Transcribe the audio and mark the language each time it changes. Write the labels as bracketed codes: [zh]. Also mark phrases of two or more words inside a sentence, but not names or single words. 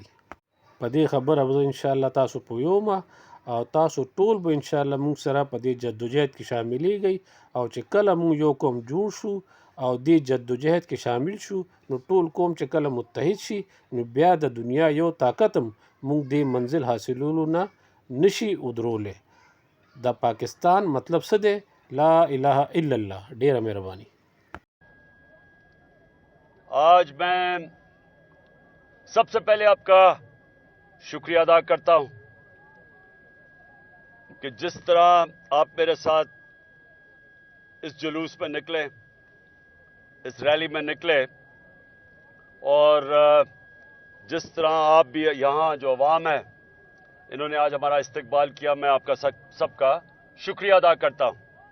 [ps] په دې خبره به انشاءالله تاسو پوهیږم او تاسو ټول به انشاءالله موږ سره په دې جدوجہد کې شاملیږئ او چې کله موږ یو قوم جوړ شو او دې جدوجہد کې شامل شو، نو ټول قوم چې کله متحد شي، نو بیا د دنیا یو طاقت هم موږ دې منزل حاصلولو نه نشي ودرولی. د پاکستان مطلب څه دی؟ [ar] لا الہ الا اللہ. [ps] ډیره مهرباني. [ur] آج میں سب سے پہلے آپ کا شکریہ ادا کرتا ہوں کہ جس طرح آپ میرے ساتھ اس جلوس میں نکلے، اس ریلی میں نکلے، اور جس طرح آپ بھی یہاں جو عوام ہے انہوں نے آج ہمارا استقبال کیا، میں آپ کا سب کا شکریہ ادا کرتا ہوں.